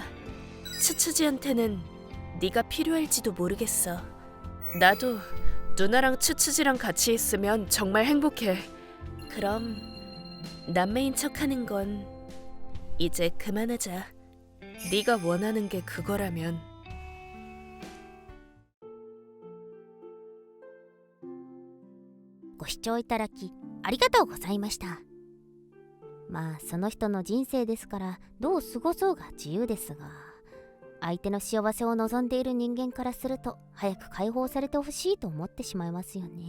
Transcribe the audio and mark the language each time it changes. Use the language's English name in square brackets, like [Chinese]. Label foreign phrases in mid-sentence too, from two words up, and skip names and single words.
[Korean] 츠츠지한테는 네가 필요할지도 모르겠어. 나도 누나랑 츠츠지랑 같이 있으면 정말 행복해. 그럼 남매인 척하는 건 이제 그만하자. 네가 원하는 게 그거라면. [Japanese] ご視聴いただきありがとうございました。まあその人の人生ですからどう過ごそうが自由ですが、相手の幸せを望んでいる人間からすると早く解放されてほしいと思ってしまいますよね。